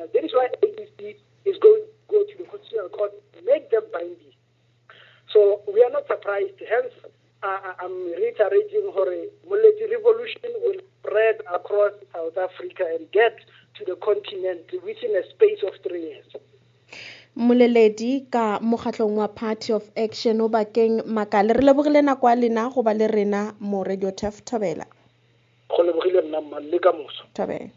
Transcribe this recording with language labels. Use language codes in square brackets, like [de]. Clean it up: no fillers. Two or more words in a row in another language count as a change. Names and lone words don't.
[en] That is why ABC is going to go to the Constitutional Court, make them binding. So we are not surprised. Hence, I'm reiterating Moseneke Revolution will spread across South Africa and get to the continent within a space of 3 years. [nso] Moleledi ka mokgatlong wa Party of Action o bakeng makale re lebogile nako a lena go ba le rena mo Radio Thobela. Go lebogile nna mma le ka moso. Thobela.